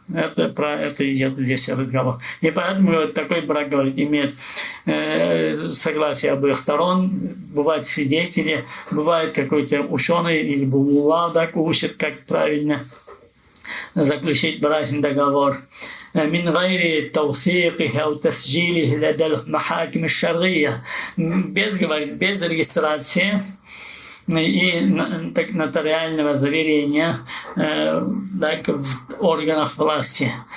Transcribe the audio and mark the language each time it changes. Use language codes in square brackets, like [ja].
[ru] Это про это идет здесь разговор. И поэтому такой брак, говорит, имеет согласие обоих сторон, бывают свидетели, бывает какой-то ученый или мулла, да, учит, как правильно заключить брачный договор. [ar] من غير توثيقه أو تسجيله لدى المحاكم الشرعية. [ru] Без, говорит, без регистрации и нотариального заверения так, в органах власти.